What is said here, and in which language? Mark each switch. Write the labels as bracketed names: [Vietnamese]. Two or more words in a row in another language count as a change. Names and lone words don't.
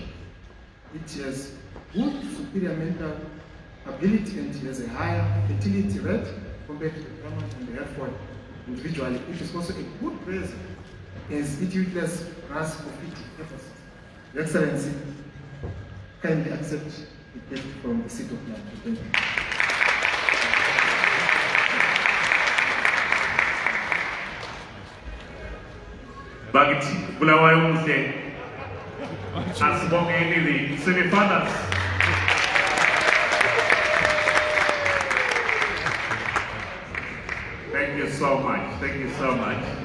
[English] It has good superior mental ability and has a higher fertility rate compared to the common and the earthworm individually. It is also a good grazer as it utilizes grass for feeding purposes. Your Excellency, kindly accept the gift from the seat of plant. Thank you. [North Ndebele] Bakithi Bulawayo muhle asibongeni semi-fathers. [English] Thank you so much. Thank you so much.